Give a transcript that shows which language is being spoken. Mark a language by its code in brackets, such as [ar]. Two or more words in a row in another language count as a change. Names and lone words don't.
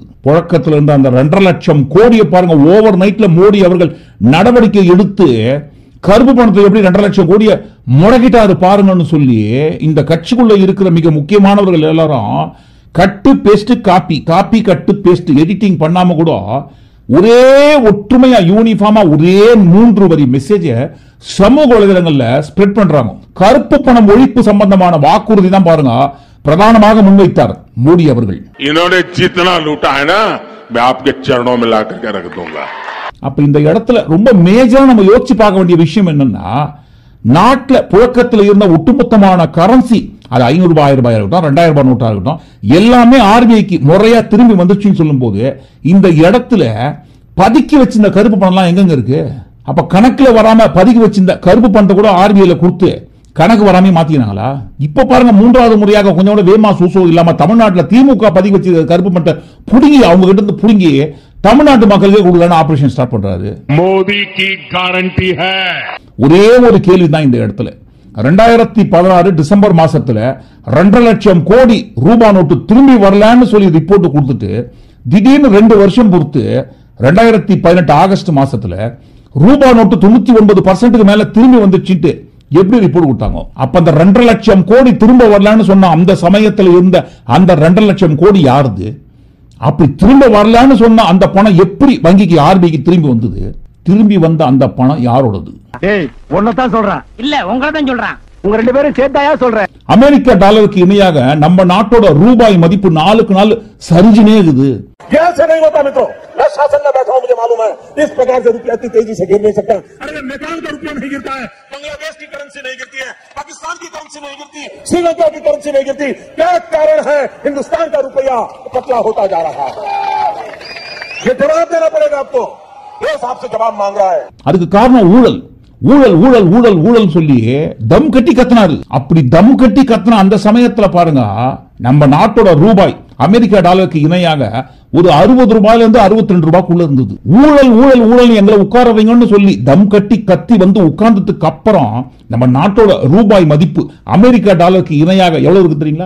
[ta] புழக்கத்தில் இருந்த அந்த 2.5 லட்சம் கோடியை பாருங்க [en] over night [ta] மோடி அவர்கள் நடவடிக்கை எடுத்து கருப்பு பணத்தை எப்படி 2.5 லட்சம் கோடியை முடக்கிட்டாரு பாருங்கன்னு சொல்லி இந்த கட்சிக்குள்ள இருக்கிற மிக முக்கியமானவர்கள் எல்லாரும் [en] cut paste copy copy cut paste editing [ta] பண்ணாம கூட ஒரே ஒற்றுமையா யூனிஃபார்மா ஒரே 3 வரி மெசேஜ் சமூக வலைதளங்கள்ல ஸ்ப்ரெட் பண்றாங்க. கருப்பு பணம் ஒழிப்பு சம்பந்தமான வாக்குறுதி தான் பாருங்க பிரதானமாக முன்வைத்தார் மோடி அவர்கள். [hi] इन्होंने जितना लूटा है ना मैं आपके चरणों में ला करके रख दूंगा. [ta] அப்ப இந்த இடத்துல ரொம்ப மேஜரா நம்ம யோசிச்சு பார்க்க வேண்டிய விஷயம் என்னன்னா, நாட்டில் புழக்கத்தில் இருந்த ஒட்டுமொத்தமான கரன்சி அது 500 ரூபாய் 1000 ரூபாய் இருக்கட்டும் 2000 ரூபாய் நோட்டா இருக்கட்டும் எல்லாமே ஆர்பிஐக்கு முறையா திரும்பி வந்துச்சுன்னு சொல்லும் போது இந்த இடத்துல பதுக்கி வச்சிருந்த கருப்பு பணம்லாம் எங்கெங்க இருக்கு? அப்ப கணக்குல வராம பதுக்கி வச்சிருந்த கருப்பு பணத்தை கூட ஆர்பிஐல கொடுத்து கணக்கு வராம மாத்தினாங்களா? இப்ப பாருங்க மூன்றாவது முறையாக கொஞ்சம் வேமா சூசோ இல்லாம தமிழ்நாட்டில் திமுக பதுக்கி வச்சு கருப்பு பணத்தை புடுங்கி அவங்க கிட்ட இருந்து புடுங்கி தமிழ்நாட்டு மக்களுக்கு கொடுக்கலான்னு [en] operation start [ta] பண்றாரு. [hi] மோடி की गारंटी है. [ta] ஒரே ஒரு கேள்விதான் இந்த இடத்துல. 2016 டிசம்பர் மாசத்துல 2.5 லட்சம் கோடி ரூபாய் நோட்டு திரும்பி வரலன்னு சொல்லி ரிப்போர்ட் கொடுத்துட்டு திடீர்னு 2 வருஷம் பொறுத்து 2018 ஆகஸ்ட் மாசத்துல ரூபாய் நோட்டு 99% மேல திரும்பி வந்துச்சுட்டு எப்படி ரிப்போர்ட் கொடுத்தாங்க? அப்ப அந்த 2.5 லட்சம் கோடி திரும்ப வரலன்னு சொன்ன அந்த சமயத்தில் இருந்த அந்த 2.5 லட்சம் கோடி யாருது? அப்படி திரும்ப வரலன்னு சொன்ன அந்த பணம் எப்படி வங்கிக்கு ஆர்பிஐக்கு திரும்பி வந்தது? திரும்பி வந்த அந்த பணம் யாரோடது? ஒன்னதான் சொல்றேன், இல்ல உங்களை தான் சொல்றேன். உங்க 2 பேரும் சேர்த்தாயா சொல்றேன். அமெரிக்க டாலருக்கு இணையாக நம்ம நாட்டோட ரூபாய் மதிப்பு நாளுக்கு நாள் சரிஞ்சுனே இருக்குது. [hi] कैसे नहीं होता मित्रों, मैं शासन में बैठा हूं, मुझे मालूम है इस प्रकार से रुपया इतनी तेजी से गिर नहीं सकता. अरे नेपाल का रुपया नहीं गिरता है, बांग्लादेश की करेंसी नहीं गिरती है, पाकिस्तान की करेंसी नहीं गिरती, श्रीलंका की करेंसी नहीं गिरती. क्या कारण है हिंदुस्तान का रुपया पतला होता जा रहा है? ये जवाब देना पड़ेगा आपको. देश आपसे जवाब मांग रहा है. [ta] அதுக்கு காரணம் ஊழல். ஊழல் ஊழல் ஊழல் ஊழல் சொல்லி தம் கட்டி கத்தினாரு. அப்படி தம் கட்டி கத்தின அந்த சமயத்துல பாருங்க நம்ம நாட்டோட ரூபாய் அமெரிக்க டாலருக்கு இணையாக ஒரு 60 ரூபாயில இருந்து 62 ரூபாய்க்குள்ள இருந்தது. ஊழல் ஊழல் ஊழல் எங்களை உட்கார வைங்கன்னு சொல்லி தம் கட்டி கத்தி வந்து உட்கார்ந்ததுக்கு அப்புறம் நம்ம நாட்டோட ரூபாய் மதிப்பு அமெரிக்க டாலருக்கு இணையாக எவ்வளவு இருக்கு தெரியுங்களா?